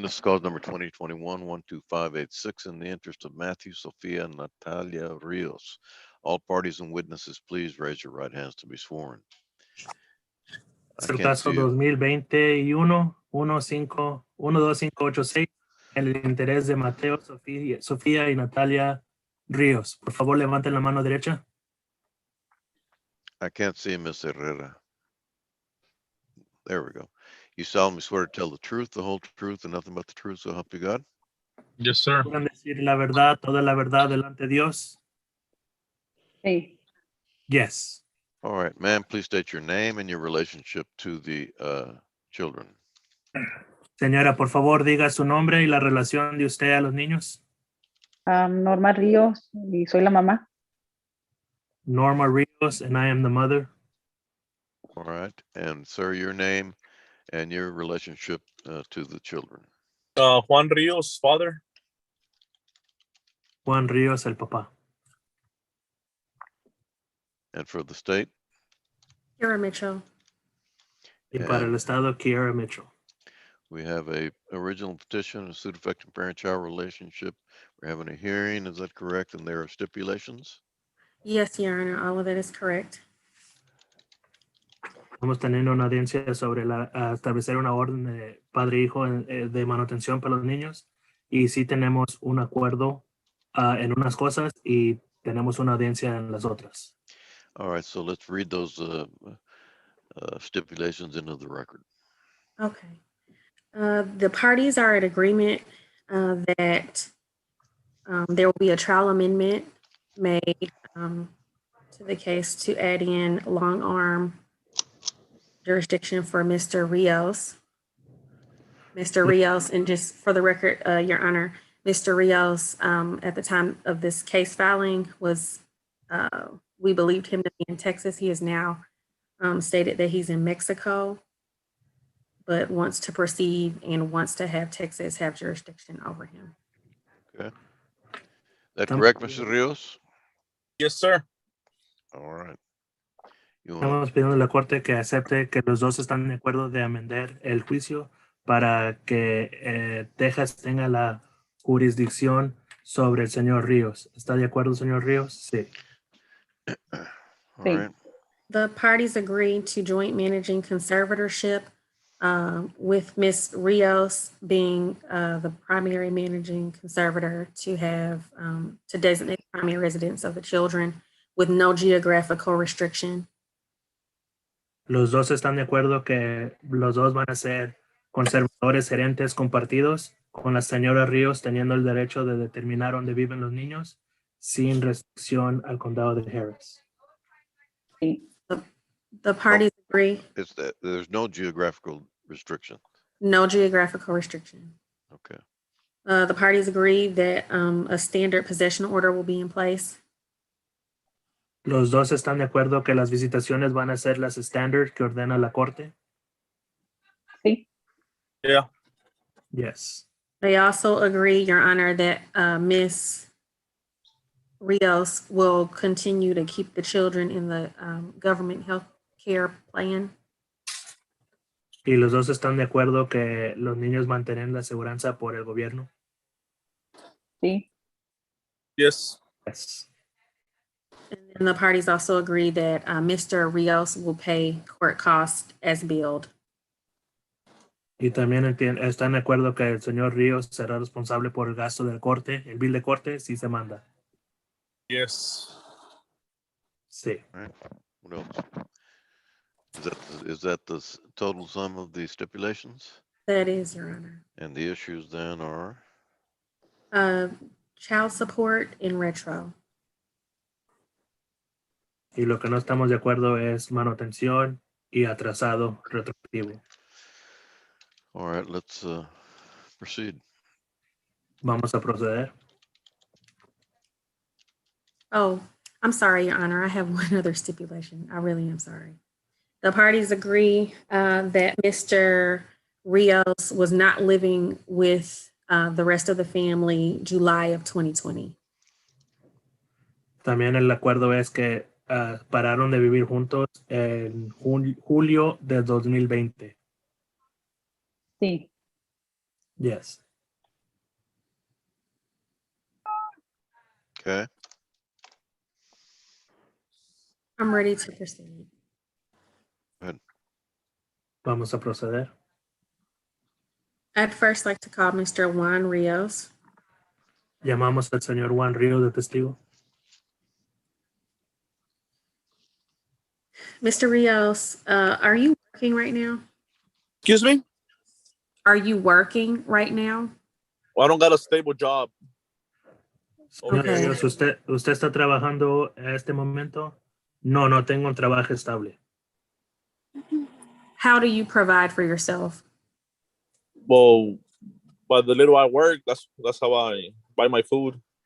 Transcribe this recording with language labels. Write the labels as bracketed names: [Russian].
[English] This is cause number 2021-12586 in the interest of Matthew, Sophia, and Natalia Rios. All parties and witnesses, please raise your right hands to be sworn. [Spanish] Es el caso 2021-12586 en el interés de Mateo, Sofía y Natalia Ríos. Por favor, levanten la mano derecha. [English] I can't see Ms. Herrera. There we go. You solemnly swear to tell the truth, the whole truth, and nothing but the truth, so help you God? Yes, sir. [Spanish] ¿Pueden decir la verdad, toda la verdad delante de Dios? Sí. [English] Yes. All right, ma'am, please state your name and your relationship to the children. [Spanish] Señora, por favor, diga su nombre y la relación de usted a los niños. Norma Ríos y soy la mamá. [English] Norma Rios, and I am the mother. All right, and sir, your name and your relationship to the children. Juan Rios, father. [Spanish] Juan Ríos, el papá. [English] And for the state? Kira Mitchell. [Spanish] Y para el [English] And [Spanish] estado, Kiara Mitchell. [English] we have a original petition, a suit affecting parent-child relationship. We're having a hearing, is that correct? And there are stipulations? Yes, Your Honor, all of that is correct. [Spanish] Estamos teniendo una audiencia sobre establecer una orden de padre-hijo de manutención para los niños. Y sí tenemos un acuerdo en unas cosas y tenemos una audiencia en las otras. [English] All right, so let's read those stipulations into the record. Okay. The parties are in agreement that there will be a trial amendment made to the case to add in long arm jurisdiction for Mr. Rios. Mr. Rios, and just for the record, Your Honor, Mr. Rios, at the time of this case filing was, we believed him to be in Texas. He has now stated that he's in Mexico, but wants to proceed and wants to have Texas have jurisdiction over him. Okay. That correct, Mr. Rios? Yes, sir. All right. You want [Spanish] Estamos pidiendo a la corte que acepte que los dos están de acuerdo de amendar el juicio para que Texas tenga la jurisdicción sobre el señor Ríos. ¿Está de acuerdo, señor Ríos? Sí. [English] all [Spanish] Sí. [English] right. The parties agreed to joint managing conservatorship with Ms. Rios being the primary managing conservator to have to designate primary residence of the children with no geographical restriction. [Spanish] Los dos están de acuerdo que los dos van a ser conservadores gerentes compartidos, con la señora Ríos teniendo el derecho de determinar dónde viven los niños sin restricción al condado de Harris. Sí. [English] The parties agree, It's that there's no geographical restriction. no geographical restriction. Okay. The parties agree that a standard possession order will be in place. [Spanish] Los dos están de acuerdo que las visitaciones van a ser las estándar que ordena la corte. Sí. [English] Yeah. Yes. They also agree, Your Honor, that Ms. Rios will continue to keep the children in the government health care plan. [Spanish] Y los dos están de acuerdo que los niños mantienen la aseguranza por el gobierno. Sí. [English] Yes. Yes. And then the parties also agree that Mr. Rios will pay court costs as billed. [Spanish] Y también están de acuerdo que el señor Ríos será responsable por el gasto del corte, el bill de corte, si se manda. [English] Yes. [Spanish] Sí. [English] All right. What else? Is that the total sum of the stipulations? That is, Your Honor. And the issues then are? Child support in retro. [Spanish] Y lo que no estamos de acuerdo es manutención y atrasado retroactivo. [English] All right, let's proceed. [Spanish] Vamos a proceder. [English] Oh, I'm sorry, Your Honor. I have one other stipulation. I really am sorry. The parties agree that Mr. Rios was not living with the rest of the family July of 2020. [Spanish] También el acuerdo es que pararon de vivir juntos en julio de 2020. Sí. [English] Yes. Okay. I'm ready to proceed. [Spanish] Vamos a proceder. [English] I'd first like to call Mr. Juan Rios. [Spanish] Llamamos al señor Juan Ríos de testigo. [English] Mr. Rios, are you working right now? Excuse me? Are you working right now? Well, I don't got a stable job. [Spanish] Señor [English] Okay. [Spanish] Ríos, ¿usted está trabajando en este momento? No, no tengo un trabajo estable. [English] How do you provide for yourself? Well, by the little I work, that's how I buy my food.